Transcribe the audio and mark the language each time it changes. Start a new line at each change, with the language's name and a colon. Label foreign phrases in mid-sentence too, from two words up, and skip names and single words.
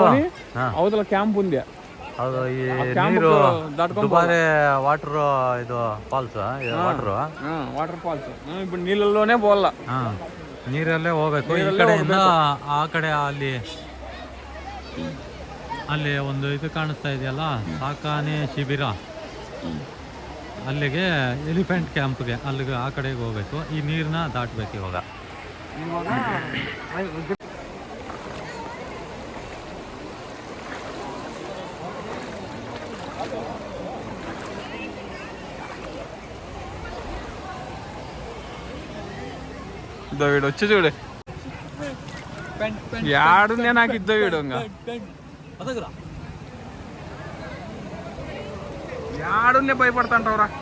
Kannada: ಹೌದಲ್ಲ ಕ್ಯಾಂಪ್ ఉంది. ಹೌದು, ಈ ನೀರು ದುಬಾರೆ ವಾಟರ್, ಇದು ಫಾಲ್ಸ್,
English: water falls.
Telugu: ఇప్పుడు నీళ్ళలోనే పోవాల,
Kannada: ನೀರಲ್ಲೇ ಹೋಗ್ಬೇಕು. ಈ ಕಡೆಯಿಂದ ಆ ಕಡೆ ಅಲ್ಲಿ ಒಂದು ಇದು ಕಾಣಿಸ್ತಾ ಇದೆಯಲ್ಲ, ಸಾಕಾನೆ ಶಿಬಿರ, ಅಲ್ಲಿಗೆ
English: elephant campge,
Kannada: ಅಲ್ಲಿಗೆ ಆ ಕಡೆಗೆ ಹೋಗ್ಬೇಕು. ಈ ನೀರನ್ನ ದಾಟ್ಬೇಕು ಇವಾಗ.
Telugu: వీడు వచ్చి చూడు, యాడుందే నాకు ఇద్దో వీడు, ఇంకా యాడుందే భయపడతాంటావురా.